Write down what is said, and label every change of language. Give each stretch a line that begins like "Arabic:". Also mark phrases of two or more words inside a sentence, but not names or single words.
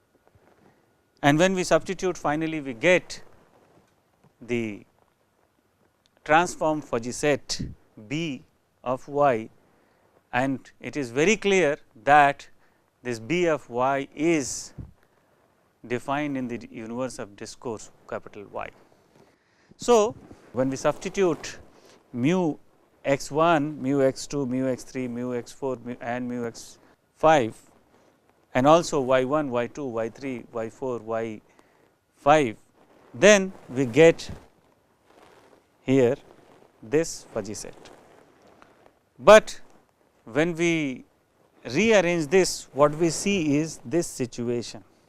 English: And when we substitute, finally we get the transform fuzzy set B of y, and it is very clear that this B of y is defined in the universe of discourse capital Y. So, when we substitute mu x 1, mu x 2, mu x 3, mu x 4 and mu x 5 and also y 1, y 2, y 3, y 4, y 5, then we get here this fuzzy set. But when we rearrange this, what we see is this situation.